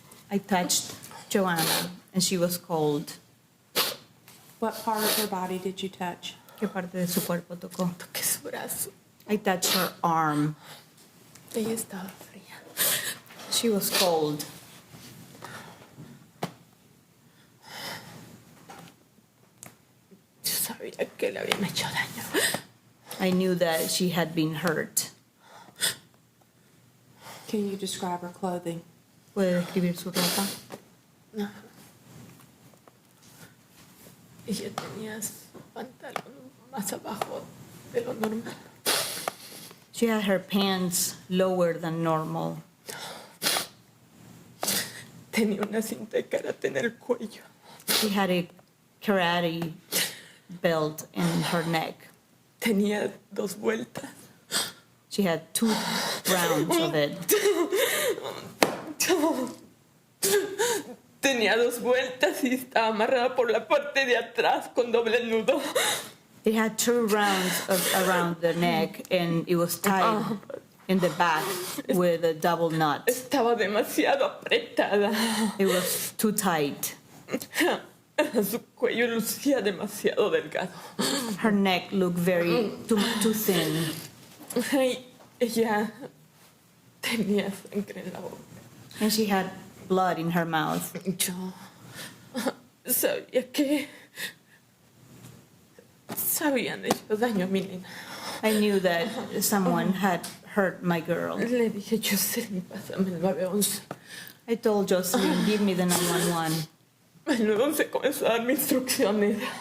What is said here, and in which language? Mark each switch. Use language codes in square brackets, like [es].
[en] I touched Joanna, and she was cold. What part of her body did you touch? [es] ¿Qué parte de su cuerpo tocó? Toqué su brazo. [en] I touched her arm. [es] Ella estaba fría. [en] She was cold. [es] Yo sabía que le habían hecho daño. [en] I knew that she had been hurt. Can you describe her clothing? [es] ¿Puede describir su ropa? Ella tenía su pantalón más abajo de lo normal. [en] She had her pants lower than normal. [es] Tenía una cinta de karate en el cuello. [en] She had a karate belt in her neck. [es] Tenía 2 vueltas. [en] She had 2 rounds of it. [es] Tenía 2 vueltas y estaba amarrada por la parte de atrás con doble nudo. [en] It had 2 rounds around the neck, and it was tied in the back with a double knot. [es] Estaba demasiado apretada. [en] It was too tight. [es] Su cuello lucía demasiado delgado. [en] Her neck looked too thin. [es] Ay, ella tenía sangre en la boca. [en] And she had blood in her mouth. [es] Yo sabía que se habían hecho daño a mi nena. [en] I knew that someone had hurt my girl. [es] Le dije, Jocelyn, pásame el 911. [en] I told Jocelyn, give me the 911. [es] El 911 comenzó a darme instrucciones.